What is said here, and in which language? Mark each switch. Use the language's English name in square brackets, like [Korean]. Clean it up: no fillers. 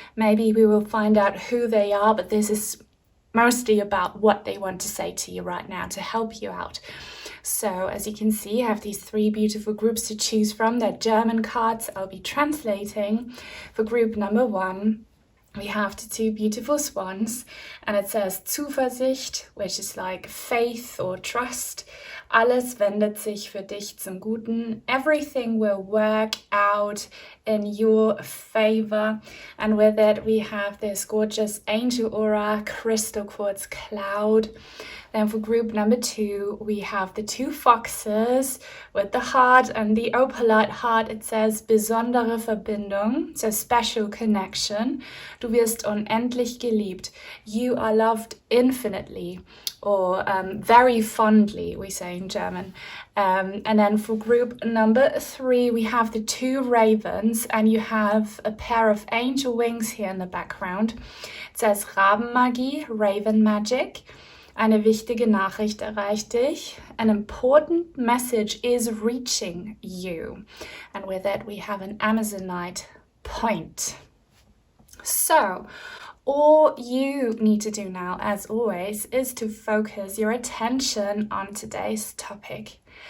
[English] Maybe we will find out who they are, but this is mostly about what they want to say to you right now to help you out. So as you can see, I have these three beautiful groups to choose from. They're German cards. I'll be translating. For group number one, we have the two beautiful swans, and it says Zuversicht, which is like faith or trust. [German] Alles wendet sich für dich zum Guten. [English] Everything will work out in your favor. And with it, we have this gorgeous angel aura, crystal quartz cloud. Then for group number two, we have the two foxes with the heart and the opalite heart. It says [German] besondere Verbindung, [English] so special connection. [German] Du wirst unendlich geliebt. [English] You are loved infinitely, or very fondly, we say in German. And then for group number three, we have the two ravens, and you have a pair of angel wings here in the background. It says Rabenmagie, Raven Magic. [German] Eine wichtige Nachricht erreicht dich. [English] An important message is reaching you. And with it, we have an Amazonite point. So, all you need to do now, as always, is to focus your attention on today's topic.